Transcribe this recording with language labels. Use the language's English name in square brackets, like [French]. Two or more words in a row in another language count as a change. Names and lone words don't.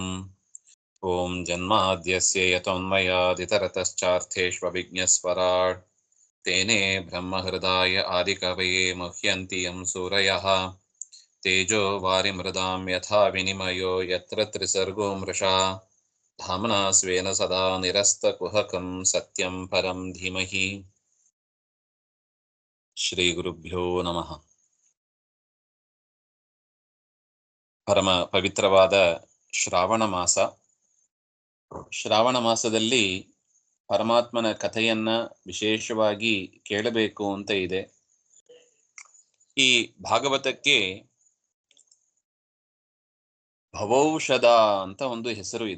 [Sanskrit] ॐ जन्माद्यस्य यतोन्मयादितरतश्चार्थेष्वभिज्ञस्वराट् तेने ब्रह्महृदाय आदिकवये मुह्यन्ति यं सूरयः तेजो वारिमृदां यथा विनिमयो यत्र त्रिसर्गो मृषा धाम्ना स्वेन सदा निरस्तकुहकं सत्यं परं धीमहि। ಶ್ರೀಗುರುಭ್ಯೋ ನಮಃ. [Kannada] ಪರಮ ಪವಿತ್ರವಾದ ಶ್ರಾವಣ ಮಾಸ. ಶ್ರಾವಣ ಮಾಸದಲ್ಲಿ ಪರಮಾತ್ಮನ ಕಥೆಯನ್ನ ವಿಶೇಷವಾಗಿ ಕೇಳಬೇಕು ಅಂತ ಇದೆ. ಈ ಭಾಗವತಕ್ಕೆ ಭವೌಷಧ ಅಂತ ಒಂದು ಹೆಸರು ಇದೆ.